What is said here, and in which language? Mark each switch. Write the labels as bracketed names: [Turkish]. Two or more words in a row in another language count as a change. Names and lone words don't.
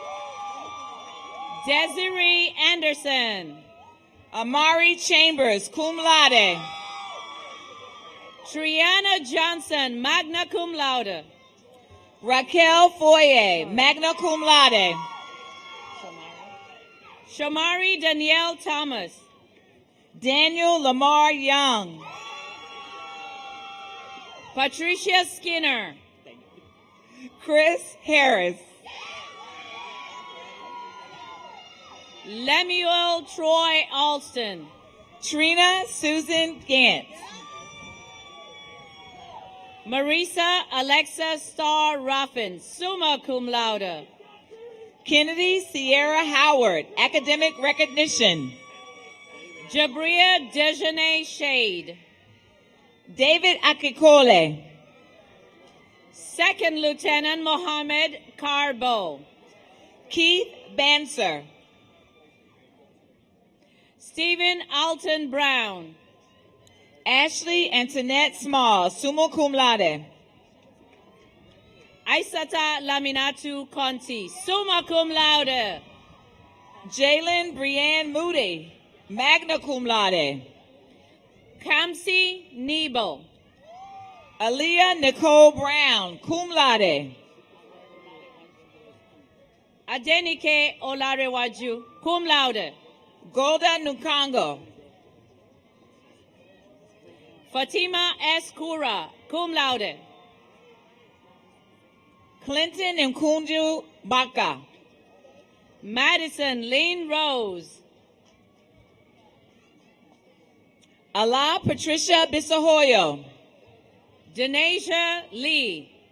[English] Desiree Anderson. Amari Chambers, [Latin] cum laude. [English] Triana Johnson, [Latin] magna cum laude. [English] Raquel Foye, [Latin] magna cum laude. [English] Shamari Danielle Thomas. Daniel Lamar Young. Patricia Skinner. Chris Harris. Lemuel Troy Alston. Trina Susan Gantz. Marisa Alexa Starr Ruffin, [Latin] summa cum laude. [English] Kennedy Sierra Howard, academic recognition. Jabria Dejanay Shade. David Akikole. Second Lieutenant Mohammed Carbo. Keith Banser. Stephen Alton Brown. Ashley Antoinette Small, [Latin] summa cum laude. [English] Aisata Laminatu Conti, [Latin] summa cum laude. [English] Jalen Brianne Moody, [Latin] magna cum laude. [English] Kamsi Nebo. Aaliyah Nicole Brown, [Latin] cum laude. [English] Adenike Olarewaju, [Latin] cum laude. [English] Golda Nukango. Fatima S. Kura, [Latin] cum laude. [English] Clinton Nkunju Baka. Madison Lynn Rose. Ala Patricia Bisahoyo. Denasia Lee.